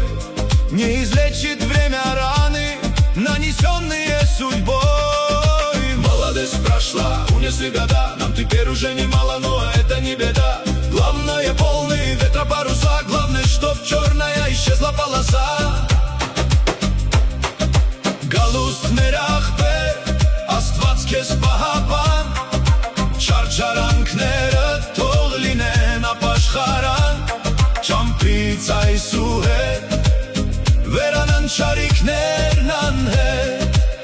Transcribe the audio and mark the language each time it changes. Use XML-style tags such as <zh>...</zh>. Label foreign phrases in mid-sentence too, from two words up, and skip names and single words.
<ru>Не излечит время раны, нанесенные судьбой. Молодость прошла, унесли года, нам теперь уже немало, но это не беда. Главное, полные ветра паруса, главное, чтоб черная исчезла полоса.</ru> <hy>Галуст մերախբեր, Աստված քեզ պահապան, Չարչարանքները թող լինեն ապաշխարան, Չամփից այսուհետ, վերանան չարիքներն անհետ։</hy>